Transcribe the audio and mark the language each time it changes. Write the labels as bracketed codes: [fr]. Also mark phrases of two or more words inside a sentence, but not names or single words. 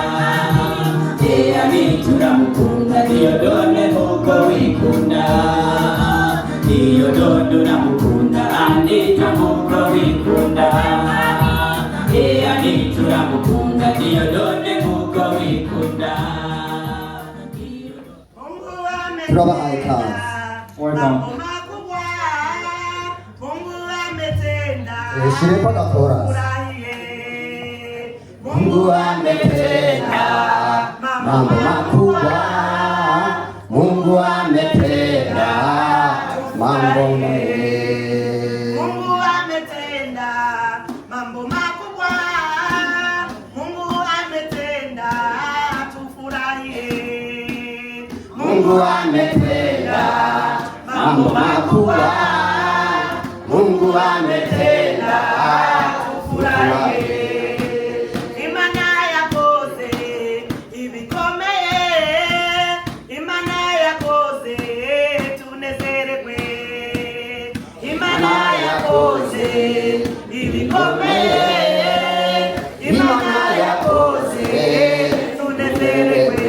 [rn] Anitha uramukunda Dieudonne nkuko wikunda Dieudonne uramukunda Anitha nkuko wikunda Anitha uramukunda Dieudonne nkuko wikunda. turabahaye ikaze. Shireko gakora. [sw] Mungu ametenda mambo makubwa, Mungu ametenda mambo mengi. Mungu ametenda mambo makubwa, Mungu ametenda, tufurahie. Mungu ametenda mambo makubwa, Mungu ametenda tufurahie. [rn] Imana yakoze ibikomeye, Imana yakoze tunezerwe. Imana yakoze ibikomeye, Imana yakoze tunezerwe.